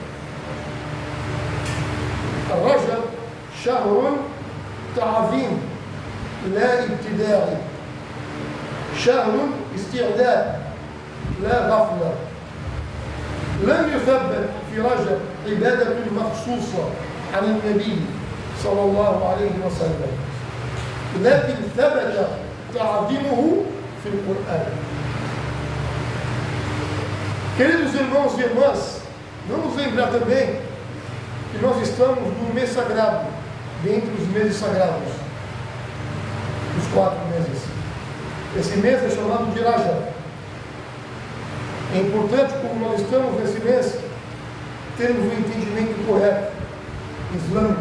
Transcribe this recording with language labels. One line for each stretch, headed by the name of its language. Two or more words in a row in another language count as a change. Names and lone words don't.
Arabic: الرجب شهر تعظيم لا ابتداء، شهر استعداد لا غفلة. لم يثبت في رجب عبادة مخصوصة عن النبي صلى الله عليه وسلم، لكن ثبت تعظيمه في القرآن.
Portuguese: Queridos irmãos e irmãs, vamos lembrar também que nós estamos no mês sagrado, dentre os meses sagrados, os 4 meses. Esse mês é chamado de Rajab. É importante, como nós estamos nesse mês, termos o entendimento correto, islâmico.